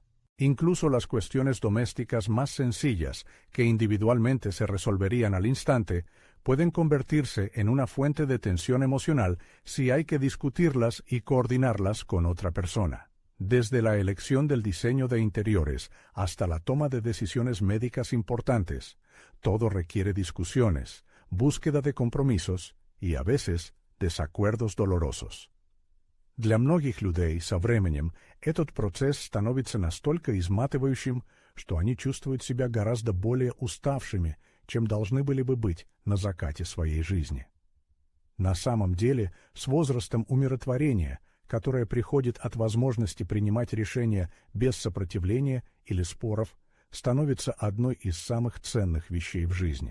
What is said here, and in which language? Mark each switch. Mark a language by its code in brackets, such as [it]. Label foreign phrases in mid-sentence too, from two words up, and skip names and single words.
[es] Incluso las cuestiones domésticas más sencillas, que individualmente se resolverían al instante, pueden convertirse en una fuente de tensión emocional si hay que discutirlas y coordinarlas con otra persona. Desde la elección del diseño de interiores hasta la toma de decisiones médicas importantes, todo requiere discusiones, búsqueda de compromisos y, a veces, desacuerdos dolorosos. [ru] Для многих людей со временем этот процесс становится настолько изматывающим, что они чувствуют себя гораздо более уставшими, чем должны были бы быть на закате своей жизни. На самом деле, с возрастом умиротворения, которое приходит от возможности принимать решения без сопротивления или споров, становится одной из самых ценных вещей в жизни.